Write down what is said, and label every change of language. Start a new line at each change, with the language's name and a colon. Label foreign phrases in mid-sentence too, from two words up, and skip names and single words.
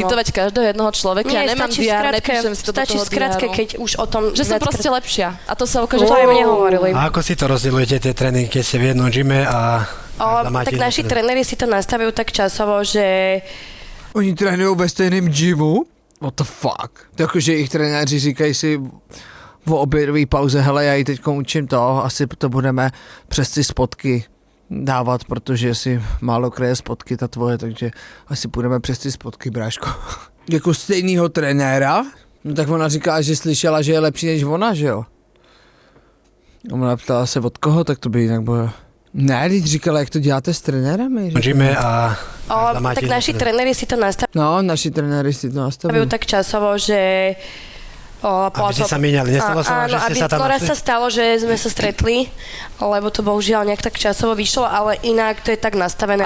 Slovak: citovať každého jedného človeka, ja nemám stačí diár, skratke, nepíšem si to do stačí toho skratke, diáru. keď už o tom... Že som viackrát- proste lepšia. A to sa ukáže, To aj mne hovorili. A ako si to rozdielujete tie tréningy, keď ste v jednom gyme a... každá máte Tak iný naši tréning? tréneri si to nastavujú tak časovo, že...
Czech: Oni trénují ve stejném gymu?
English: What the fuck?
Czech: Takže jejich trenéři říkají si v obědové pauze, hele, já ji teď učím to, asi to budeme přes ty spotky dávat, protože si málo kreje spotky ta tvoje, takže asi půjdeme přes ty spotky, bráško. Jako stejnýho trenéra? No tak ona říká, že slyšela, že je lepší než ona, že jo? Ona ptala se od koho, tak to by jinak bylo. Ne, teď říkala, jak to děláte s trenérami.
Slovak: V gyme a... každá máte Tak iný naši tréning. tréneri si to nastavujú No, naši trenéri si to nastavujú. tak časovo, že... Aby ste sa míňali, nestalo sa vám, áno, že ste aby sa tam raz našli? sa stalo, že sme sa stretli, lebo to bohužiaľ nejak tak časovo vyšlo, ale inak to je tak nastavené,